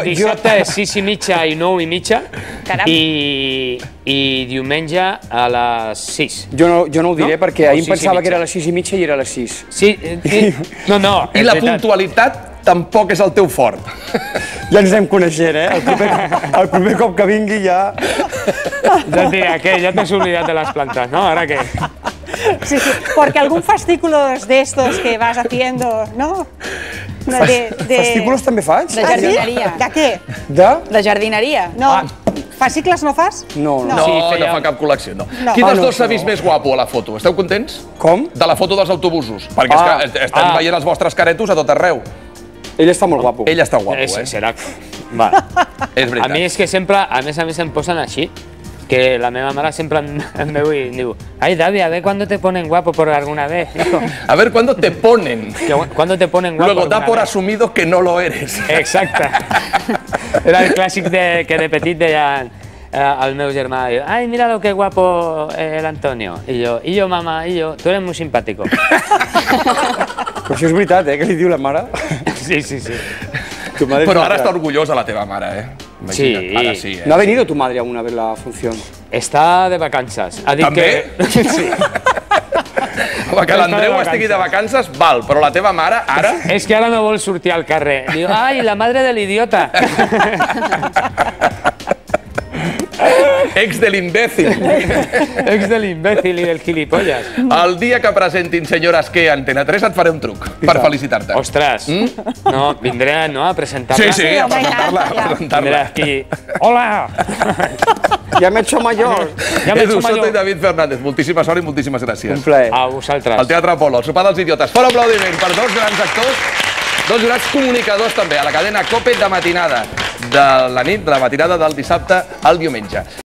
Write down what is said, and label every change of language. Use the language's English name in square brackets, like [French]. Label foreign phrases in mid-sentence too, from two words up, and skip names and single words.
[Catalan] Dissabte és 6:30 i 9:30 i diumenge a les 6. Jo no ho diré perquè ahir em pensava que era a les 6:30 i era a les 6. Sí, no. I la puntualitat tampoc és el teu fort. Ja ens anem coneixent, El proper cop que vingui ja... Ja et diré, què? Ja t'has oblidat de les plantes, ¿no? [Spanish] ¿Ahora qué? Sí, porque algún fascículos de estos que vas haciendo, ¿no? [Catalan] Fascículos també faig? De jardineria. De què? De jardineria. No. Fascicles no fas? No. No fa cap col·lecció, no. Quin dels dos s'ha vist més guapo a la foto? Esteu contents? Com? De la foto dels autobusos. Perquè és que estem veient els vostres caretos a tot arreu. Ell està molt guapo. Ell està guapo, Serà... Va. És veritat. A mi és que sempre, a més em posen així, que la meva mare sempre em veu i diu [Spanish] «Ay, David, a ver cuándo te ponen guapo por alguna vez». A ver, ¿cuándo te ponen? ¿Cuándo te ponen guapo? Luego da por asumido que no lo eres. [Catalan] Exacte. Era el clàssic que de petit deien al meu germà, [Spanish] «Ay, mira lo que guapo el Antonio». [Catalan] I jo, [Spanish] mamá, tú eres muy simpático. [Catalan] Però això és veritat, que li diu la mare? Sí. Però ara està orgullosa la teva mare, Sí. Ara sí, [Spanish] ¿No ha venido tu madre aún a ver la función? [Catalan] Está de vacances. Ha dit ¿També? Sí. Home, que l'Andreu estigui de vacances, val, però la teva mare, ara... És que ara no vol sortir al carrer. Diu, ai, la madre de l'idiota. Ex de l'imbècil. Ex de l'imbècil i del gilipolles. El dia que presentin Senyores que Antena 3 et faré un truc per felicitar-te. Ostres, no, vindré a presentar-la. Sí, a presentar-la. Vindré aquí. Hola! Ja m'he [Spanish] hecho mayor. [Catalan] Edu Soto i David Fernández, moltíssima sort i moltíssimes gràcies. Un plaer. A vosaltres. Al Teatre Apolo, el sopar dels idiotes. Fora aplaudiment per dos grans actors, dos jurats comunicadors també, a la cadena COPE de matinada, de la nit, de la matinada del dissabte al diumenge.